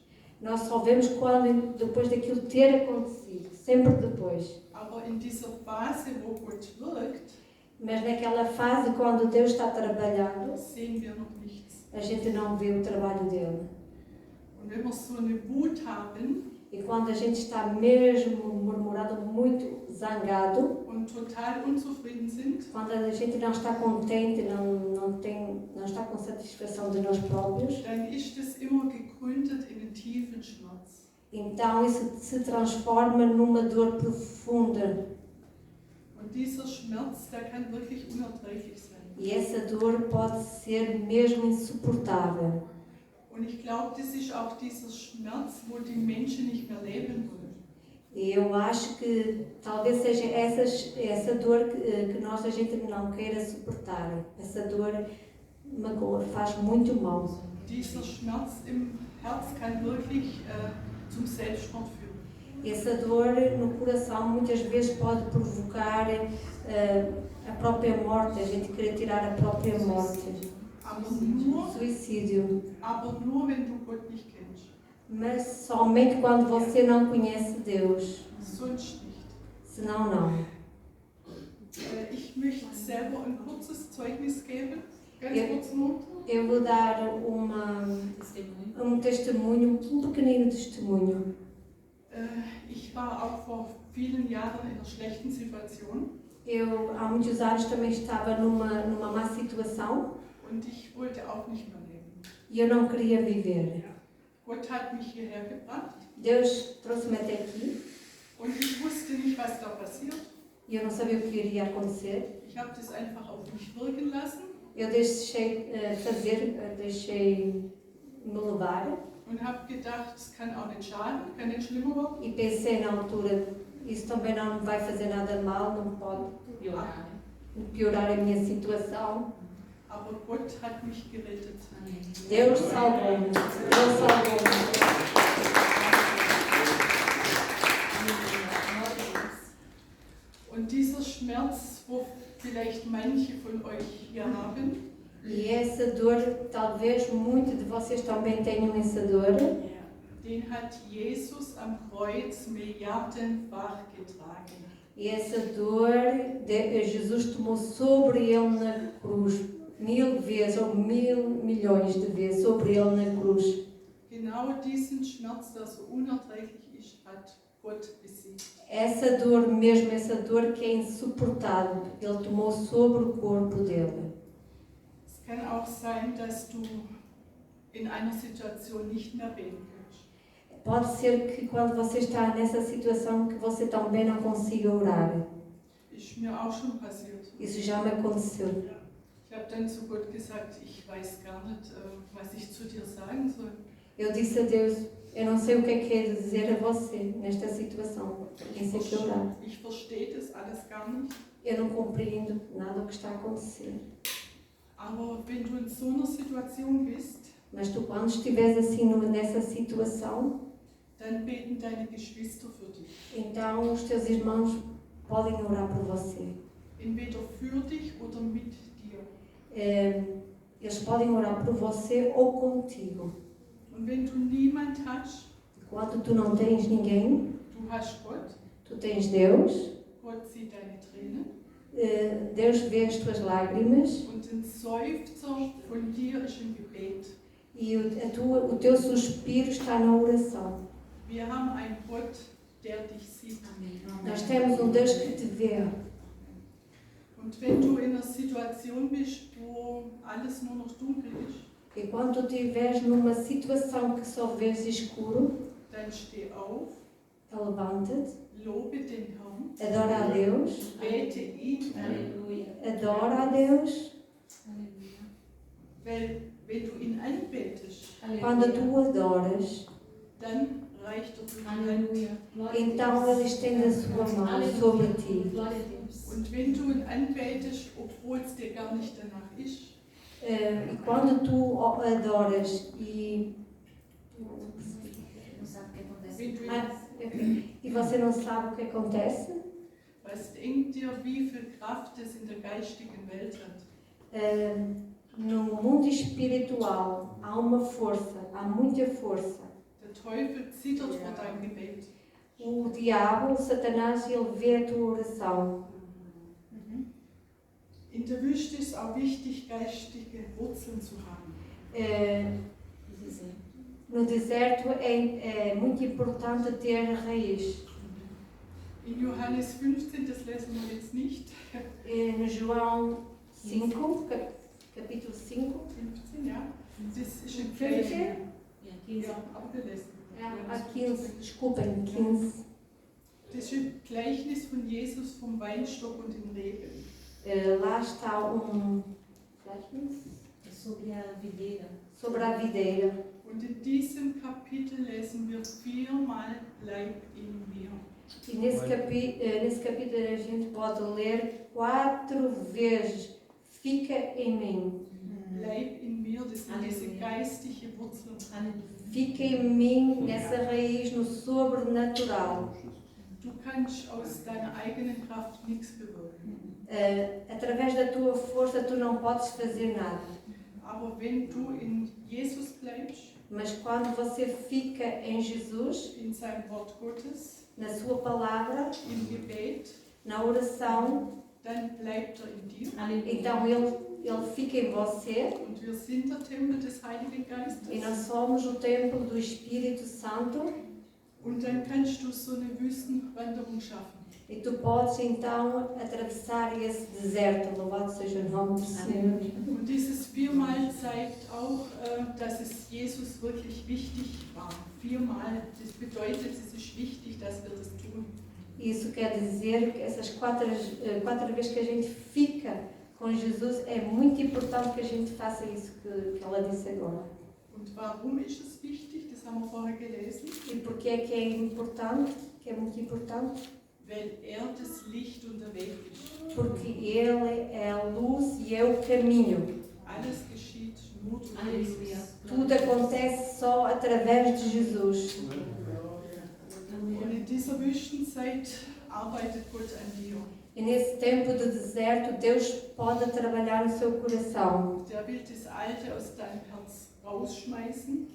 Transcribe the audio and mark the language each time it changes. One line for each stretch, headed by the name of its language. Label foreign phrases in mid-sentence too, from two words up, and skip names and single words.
Portuguese: Nós só vemos quando, depois daquilo ter acontecido, sempre depois.
German: Aber in dieser Phase, wo Gott wirkt,
Portuguese: Mas naquela fase, quando Deus está trabalhando,
German: sehen wir noch nichts.
Portuguese: a gente não vê o trabalho dele.
German: Und wenn wir so eine Wut haben
Portuguese: E quando a gente está mesmo murmurado, muito zangado,
German: und total unzufrieden sind,
Portuguese: quando a gente não está contente, não está com satisfação de nós próprios,
German: dann ist es immer gegründet in einen tiefen Schmerz.
Portuguese: então isso se transforma numa dor profunda.
German: Und dieser Schmerz, der kann wirklich unerträglich sein.
Portuguese: E essa dor pode ser mesmo insuportável.
German: Und ich glaube, das ist auch dieser Schmerz, wo die Menschen nicht mehr leben wollen.
Portuguese: E eu acho que talvez seja essa dor que a gente não queira suportar. Essa dor magoa, faz muito mal.
German: Dieser Schmerz im Herz kann wirklich zum Selbstmord führen.
Portuguese: Essa dor no coração muitas vezes pode provocar a própria morte, a gente querer tirar a própria morte. Suicídio.
German: Aber nur, wenn du Gott nicht kennst.
Portuguese: Mas somente quando você não conhece Deus.
German: Sonst nicht.
Portuguese: Senão não.
German: Ich möchte selber ein kurzes Zeugnis geben. Ganz Ja. kurz nur.
Portuguese: Eu vou dar Testemunho. testemunho, pequenino testemunho.
German: Ich war auch vor vielen Jahren in einer schlechten Situation
Portuguese: Eu, há muitos anos, também estava numa má situação
German: und ich wollte auch nicht mehr leben.
Portuguese: e eu não queria viver.
German: Gott hat mich hierher gebracht
Portuguese: Deus trouxe-me até aqui
German: und ich wusste nicht, was da passiert.
Portuguese: e eu não sabia o que iria acontecer.
German: Ich habe das einfach auf mich wirken lassen
Portuguese: Eu deixei deixei-me levar
German: und habe gedacht, es kann auch nicht schaden, kann nicht schlimmer werden.
Portuguese: e pensei na altura, isso também não vai fazer nada mal, não pode Piorar. piorar a minha situação.
German: Aber Gott hat mich gerettet.
Portuguese: Amém. Deus salvou-me. Deus salvou-me.
German: Und dieser Schmerz, wo vielleicht manche von euch hier haben,
Portuguese: E essa dor, talvez muitos de vocês também tenham essa dor.
German: den hat Jesus am Kreuz milliardenfach getragen.
Portuguese: E essa dor Jesus tomou sobre ele na cruz 1000 vezes ou 1000 milhões de vezes sobre ele na cruz.
German: Genau diesen Schmerz, der so unerträglich ist, hat Gott besiegt.
Portuguese: Essa dor mesmo, essa dor que é insuportável, ele tomou sobre o corpo dele.
German: Es kann auch sein, dass du in einer Situation nicht mehr beten kannst.
Portuguese: Pode ser que quando você está nessa situação que você também não consiga orar.
German: Ist mir auch schon passiert.
Portuguese: Isso já me aconteceu.
German: Ich habe dann zu Gott gesagt, ich weiß gar nicht, was ich zu dir sagen soll.
Portuguese: Eu disse a Deus, eu não sei o que é dizer a você nesta situação. Nem sei o que orar.
German: Ich verstehe das alles gar nicht.
Portuguese: Eu não compreendo nada do que está a acontecer.
German: Aber wenn du in so einer Situation bist,
Portuguese: Mas tu, quando estiveres assim nessa situação,
German: dann beten deine Geschwister für dich.
Portuguese: então os teus irmãos podem orar por você.
German: Entweder für dich oder mit dir.
Portuguese: Eles podem orar por você ou contigo.
German: Und wenn du niemand hast,
Portuguese: Quando tu não tens ninguém,
German: du hast Gott,
Portuguese: tu tens Deus.
German: Gott sieht deine Tränen
Portuguese: Deus vê as tuas lágrimas
German: und ein Seufzer von dir ist im Gebet.
Portuguese: e o teu suspiro está na oração.
German: Wir haben einen Gott, der dich sieht.
Portuguese: Nós temos Deus que te vê.
German: Und wenn du in einer Situation bist, wo alles nur noch dunkel ist,
Portuguese: E quando tu estiveres numa situação que só vês escuro,
German: dann steh auf,
Portuguese: levanta-te,
German: lobe den Herrn,
Portuguese: adora a Deus,
German: bete ihn an,
Portuguese: Aleluia. adora a Deus. Aleluia.
German: weil wenn du ihn anbetest,
Portuguese: Quando tu adoras,
German: dann reicht er dir die Hand.
Portuguese: Aleluia. Glória a então Deus. Ele estende a sua mão sobre ti. Glória a Deus. Und wenn du ihn anbetest, obwohl es dir gar nicht danach ist, E quando tu adoras e Não sabe o que acontece.
German: Wenn du
Portuguese: Ah, e você não sabe o que acontece?
German: was denkt ihr, wie viel Kraft es in der geistigen Welt hat?
Portuguese: No mundo espiritual há uma força, há muita força.
German: Der Teufel zittert vor deinem Gebet.
Portuguese: O diabo, o Satanás, ele vê a tua oração.
German: In der Wüste ist auch wichtig, geistige Wurzeln zu haben.
Portuguese: No deserto é muito importante ter raiz.
German: In Johannes 15, das lesen wir jetzt nicht,
Portuguese: No João 5, capítulo 5, 15,
German: ja, das ist ein
Portuguese: 15?
German: Gleichnis.
Portuguese: E aqui,
German: Ja, aber wir lesen.
Portuguese: Há 15, desculpem, 15.
German: Das ist ein Gleichnis von Jesus vom Weinstock und den Reben.
Portuguese: Lá está é sobre a videira. sobre a videira.
German: Und in diesem Kapitel lesen wir 4-mal Bleib in mir.
Portuguese: E nesse capítulo a gente pode ler 4 vezes: fica em mim.
German: Bleib in mir, das sind diese geistige Wurzeln.
Portuguese: Fica em mim, nessa raiz, no sobrenatural.
German: Du kannst aus deiner eigenen Kraft nichts bewirken.
Portuguese: Através da tua força tu não podes fazer nada.
German: Aber wenn du in Jesus bleibst,
Portuguese: Mas quando você fica em Jesus,
German: in seinem Wort Gottes,
Portuguese: na sua palavra,
German: im Gebet,
Portuguese: na oração,
German: dann bleibt er in dir.
Portuguese: então ele fica em você.
German: Und wir sind der Tempel des Heiligen Geistes.
Portuguese: E nós somos o templo do Espírito Santo.
German: Und dann kannst du so eine Wüstenwanderung schaffen.
Portuguese: E tu podes então atravessar esse deserto. Louvado seja o nome do Senhor.
German: Und dieses 4-mal zeigt auch, dass es Jesus wirklich wichtig war. 4-mal, das bedeutet, es ist wichtig, dass wir das tun.
Portuguese: Isso quer dizer que essas quatro vezes que a gente fica com Jesus, é muito importante que a gente faça isso que ela disse agora.
German: Und warum ist es wichtig? Das haben wir vorher gelesen.
Portuguese: E porquê que é importante? Que é muito importante?
German: Weil das Licht und der Weg ist.
Portuguese: Porque Ele é a luz e é o caminho.
German: Alles geschieht nur durch
Portuguese: Aleluia.
German: Jesus.
Portuguese: Tudo acontece só através de Jesus.
German: Und in dieser Wüstenzeit arbeitet Gott an dir.
Portuguese: E nesse tempo de deserto, Deus pode trabalhar no seu coração.
German: Der will das Alte aus deinem Herz rausschmeißen